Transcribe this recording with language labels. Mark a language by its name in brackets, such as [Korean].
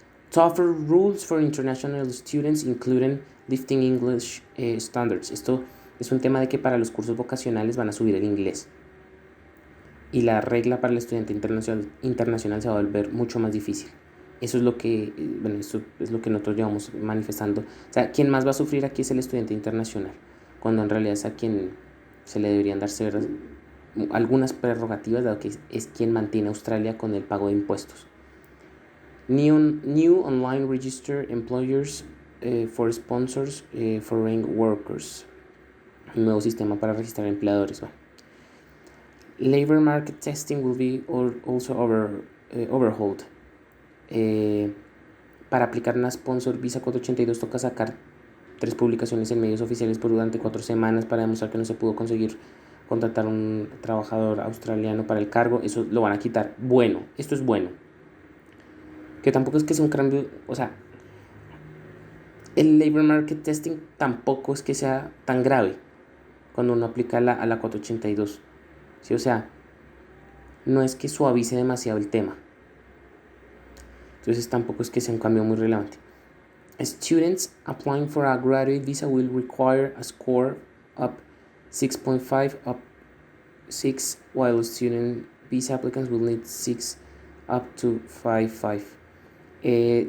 [English] Tougher rules for international students, including lifting English standards. [Spanish] Esto es un tema de que para los cursos vocacionales van a subir el inglés. Y la regla para el estudiante internacional se va a volver mucho más difícil. Eso es lo que, eso es lo que nosotros llevamos manifestando. O sea, quien más va a sufrir aquí es el estudiante internacional, cuando en realidad es a quien se le deberían darse algunas prerrogativas, dado que es quien mantiene a Australia con el pago de impuestos. [English] New online register employers for sponsors foreign workers. [Spanish] Un nuevo sistema para registrar empleadores. Bueno. [English] Labor market testing will be also overhauled. [Spanish] Para aplicar una sponsor visa 482 toca sacar 3 publicaciones en medios oficiales por durante 4 semanas para demostrar que no se pudo conseguir contratar a un trabajador australiano para el cargo. Eso lo van a quitar. Bueno, esto es bueno. Que tampoco es que sea un cambio, o sea, el [English] labor market testing [Spanish] tampoco es que sea tan grave cuando uno aplica a la 482. ¿Sí? O sea, no es que suavice demasiado el tema. Entonces tampoco es que sea un cambio muy relevante. [English] Students applying for a graduate visa will require a score up 6.5 up 6, while student visa applicants will need 6 up to 5.5.